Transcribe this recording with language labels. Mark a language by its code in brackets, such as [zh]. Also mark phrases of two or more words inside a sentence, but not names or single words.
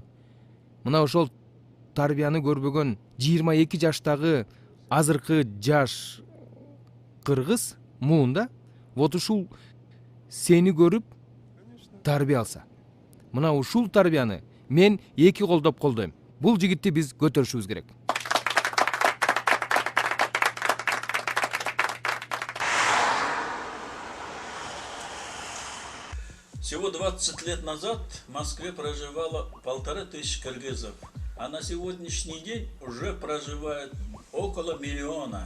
[ky] Мына ошол тарбияны көрбөгөн 22 жаштагы азыркы жаш кыргыз муунда вот ушул сени көрүп тарбия алса. Мына ушул тарбияны мен эки колдоп колдойм. Бул жигитти биз көтөрүшүбүз керек. [ru] Всего 20 лет назад в Москве проживало 1500 кыргызов, а на сегодняшний день уже проживает около 1 миллиона.